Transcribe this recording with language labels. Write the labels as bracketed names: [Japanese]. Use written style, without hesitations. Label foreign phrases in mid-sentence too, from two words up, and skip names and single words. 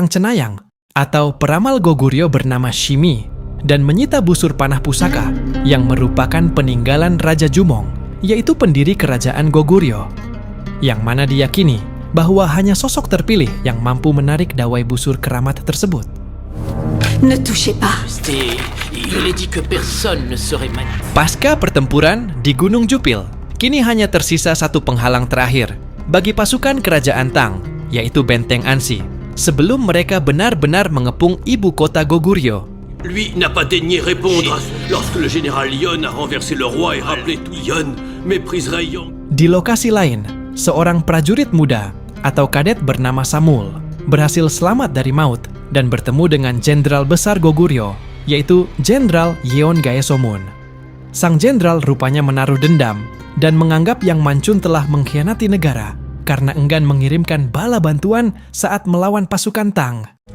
[Indonesian] cenayang atau peramal Goguryeo bernama Shimi dan menyita busur panah pusaka yang merupakan peninggalan Raja Jumong, yaitu pendiri kerajaan Goguryeo, yang mana diyakini bahwa hanya sosok terpilih yang mampu menarik dawai busur keramat tersebut. [French] Ne touchez pas. [Indonesian] Pasca pertempuran di Gunung Jupil, kini hanya tersisa satu penghalang terakhir bagi pasukan kerajaan Tang, yaitu Benteng Ansi, sebelum mereka benar-benar mengepung ibu kota Goguryeo. [French] Lui n'a pas daigné répondre lorsque le général Yon a renversé le roi et rappelé tout. Yon mépriserait Yon. [Indonesian] Di lokasi lain, seorang prajurit muda atau kadet bernama Samul berhasil selamat dari maut dan bertemu dengan jenderal besar Goguryeo, yaitu Jenderal Yeon Gaesomun. Sang jenderal rupanya menaruh dendam dan menganggap Yang Mancun telah mengkhianati negara karena enggan mengirimkan bala bantuan saat melawan pasukan Tang.